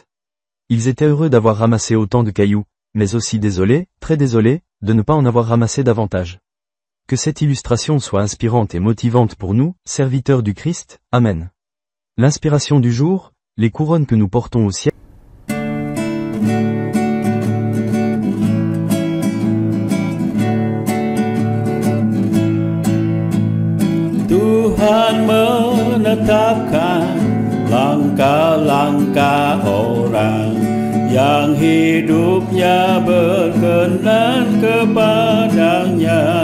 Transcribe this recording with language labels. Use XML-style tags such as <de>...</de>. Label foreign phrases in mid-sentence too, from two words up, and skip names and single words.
<fr>Ils étaient heureux d'avoir ramassé autant de cailloux, mais aussi désolés, très désolés, de ne pas en avoir ramassé davantage. Que cette illustration soit inspirante et motivante pour nous, serviteurs du Christ, Amen. L'inspiration du jour, les couronnes que nous portons au ciel.</fr> <id>Tuhan menetapkan langkah-langkah orang yang hidupnya berkenan kepadanya.</id>